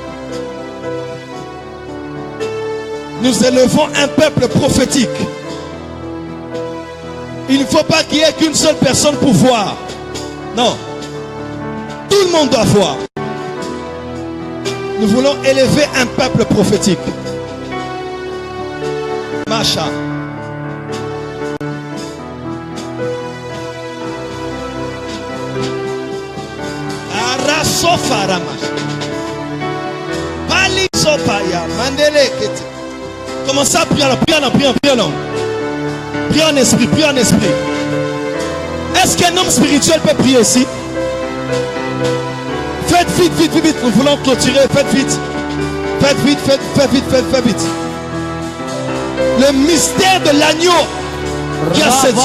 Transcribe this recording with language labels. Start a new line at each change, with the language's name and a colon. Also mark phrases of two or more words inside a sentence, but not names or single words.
French: Nous élevons un peuple prophétique. Il ne faut pas qu'il y ait qu'une seule personne pour voir. Non. Tout le monde doit voir. Nous voulons élever un peuple prophétique. Macha. Arasofaramash. Palisopaya. Mandele kete. Commencez à prier, prier en esprit, prier en esprit. Est-ce qu'un homme spirituel peut prier ici? Faites vite, vite, vite, vite. Nous voulons clôturer. Faites vite. Faites vite, faites vite, faites vite. Le mystère de l'agneau qui a ses yeux.